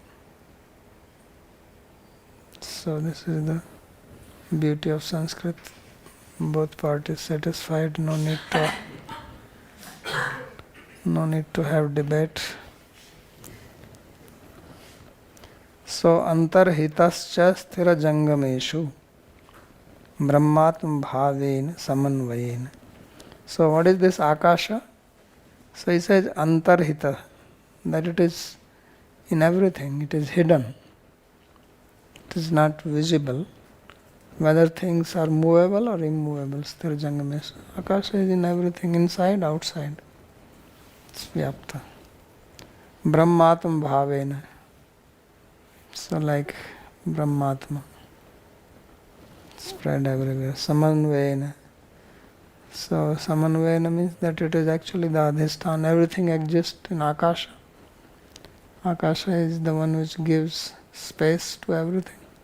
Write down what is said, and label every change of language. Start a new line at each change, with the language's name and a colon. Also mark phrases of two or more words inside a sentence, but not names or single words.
English: So this is the beauty of Sanskrit. Both parties satisfied, no need to have debate.
Sanskrit: So antarhitascha sthira jangameshu brahmatma bhavena samanvayena.
English: So what is this Akasha? So he says antarhita, that it is in everything, it is hidden. It is not visible. Whether things are movable or immovable,
Sanskrit: sthira jangameshu.
English: Akasha is in everything, inside, outside.
Sanskrit: It's vyapta. Brahmatma bhavena.
English: So like Brahmatma, spread everywhere.
Sanskrit: Samanvayena.
English: So samanvayena means that it is actually the adhisthana. Everything exists in Akasha. Akasha is the one which gives space to everything.